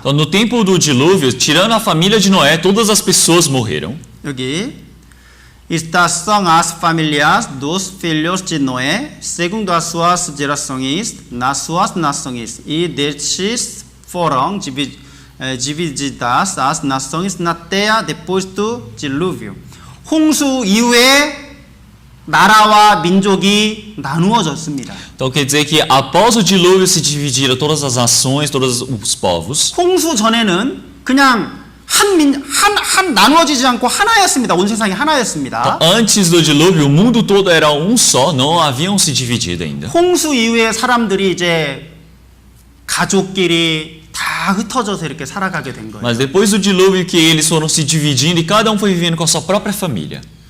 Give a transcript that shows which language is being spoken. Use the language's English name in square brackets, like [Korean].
[Portuguese] Então, no tempo do dilúvio, tirando a família de Noé, todas as pessoas morreram. [Korean] 여기 [Portuguese] Estas são as famílias dos filhos de Noé, segundo as suas gerações, nas suas nações, e destes foram divididas as nações na terra depois do dilúvio. [Korean] 홍수 이후에 나라와 민족이 나누어졌습니다. [Portuguese] Então quer dizer que após o dilúvio se dividiram todas as nações, todos os povos. [Korean] 홍수 전에는 그냥 나누어지지 않고 하나였습니다. 온 세상이 하나였습니다. [Portuguese] Então, antes do dilúvio, o mundo todo era um só, não haviam se dividido ainda. [Korean] 홍수 이후에 사람들이 이제 가족끼리 다 흩어져서 이렇게 살아가게 된 거예요. [Portuguese] Mas depois do dilúvio que eles foram se dividindo e cada um foi vivendo com a sua própria família.